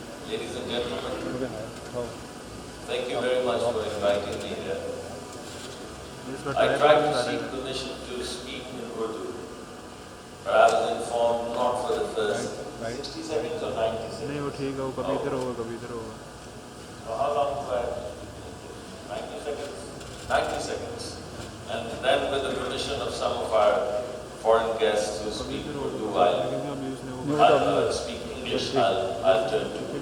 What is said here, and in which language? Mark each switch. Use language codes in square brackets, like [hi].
[en] Ladies and gentlemen, thank you very much for inviting me here. I tried to seek permission to speak in Urdu, but I was informed not for the first 60 seconds or 90 seconds. [ur] نہیں وہ ٹھیک ہے وہ کبھی ادھر ہوگا کبھی ادھر ہوگا. [en] So how long do I have to speak? 90 seconds? 90 seconds. And then with the permission of some of our foreign guests who speak Urdu, I'll speak English, I'll turn to.